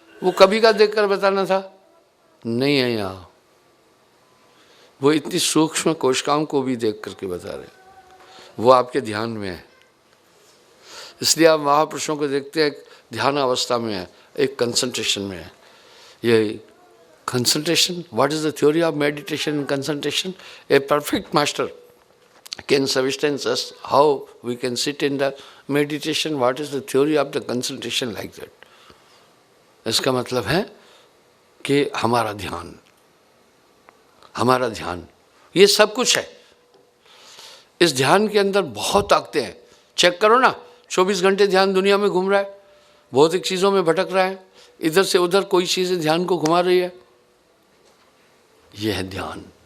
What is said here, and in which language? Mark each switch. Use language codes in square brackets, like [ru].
[hi] वो कभी का देखकर बताना था, नहीं है यहाँ। वो इतनी सूक्ष्म कोशिकाओं को भी देख करके बता रहे, वो आपके ध्यान में है। इसलिए आप महापुरुषों को देखते हैं, ध्यान अवस्था में है, एक कंसंट्रेशन में है। [en] ये concentration, what is the theory of meditation and concentration? A perfect master can substance us how we can sit in the meditation. What is the theory of the concentration like that? [hi] इसका मतलब है कि हमारा ध्यान ये सब कुछ है। इस ध्यान के अंदर बहुत ताकतें हैं। चेक करो ना, 24 घंटे ध्यान दुनिया में घूम रहा है, भौतिक चीज़ों में भटक रहा है, इधर से उधर कोई चीज़ें ध्यान को घुमा रही है। यह है ध्यान।